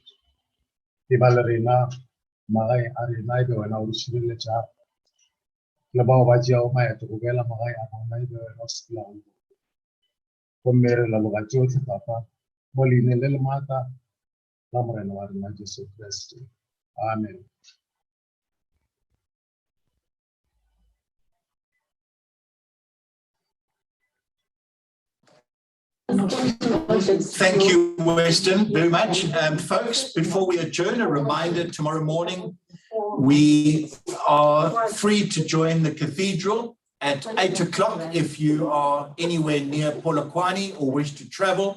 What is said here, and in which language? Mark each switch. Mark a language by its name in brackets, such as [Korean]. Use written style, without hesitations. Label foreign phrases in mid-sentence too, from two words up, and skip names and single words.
[Northern Sotho] E ba le rena magae a rena e be wena o re šireletša. Le bao ba tšeago maeto go boela magae a bona e be wena o sepela go bona. Gomme re leboga tšohle Papa mo leineng le le maatla la morena wa rena Jesu Kriste. Amen. [English] Thank you, Weston, very much. Folks, before we adjourn, a reminder, tomorrow morning, we are free to join the cathedral at 8 o'clock if you are anywhere near Polokwane or wish to travel.